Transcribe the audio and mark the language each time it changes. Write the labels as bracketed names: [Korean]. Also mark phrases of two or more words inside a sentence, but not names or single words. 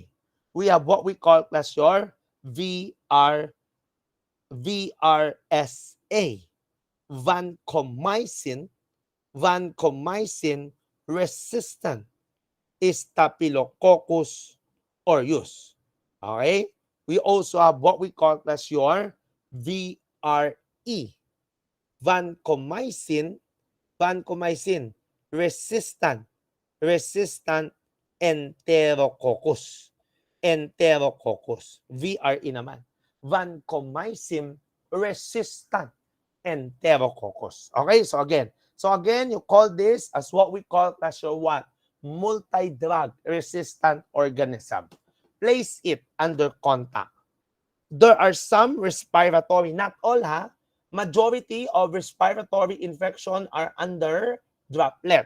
[English] We have what we call class your VRSA. Vancomycin, vancomycin resistant Staphylococcus aureus. Okay? We also have what we call as your VRE, vancomycin, vancomycin resistant Enterococcus. Enterococcus. VRE naman. Vancomycin resistant Enterococcus. Okay, so again, you call this as what we call as your what? Multi-drug resistant organism. Place it under contact. There are some respiratory, not all ha, majority of respiratory infection are under droplet.